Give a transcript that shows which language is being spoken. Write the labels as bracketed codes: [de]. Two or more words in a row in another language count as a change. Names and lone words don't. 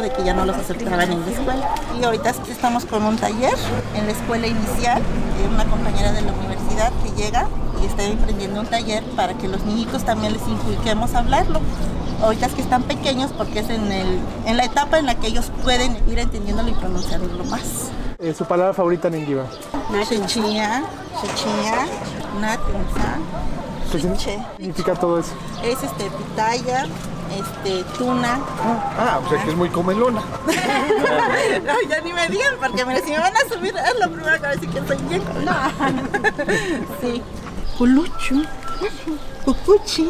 [es] De que ya no los aceptaban en la escuela. Y ahorita estamos con un taller en la escuela inicial. Una compañera de la universidad que llega y está emprendiendo un taller para que los niñitos también les inculquemos a hablarlo. Ahorita es que están pequeños porque es en la etapa en la que ellos pueden ir entendiéndolo y pronunciándolo más. ¿Su palabra favorita en Enguigua? [coz] Shechia, natunza. [es] ¿Qué significa todo eso? Es pitaya, tuna. O sea que es muy comelona. No, ya ni me digan, porque mira, si me van a subir, es lo primero que va a decir que soy bien comelona. [coz] Sí. Culuchu, cucuchi.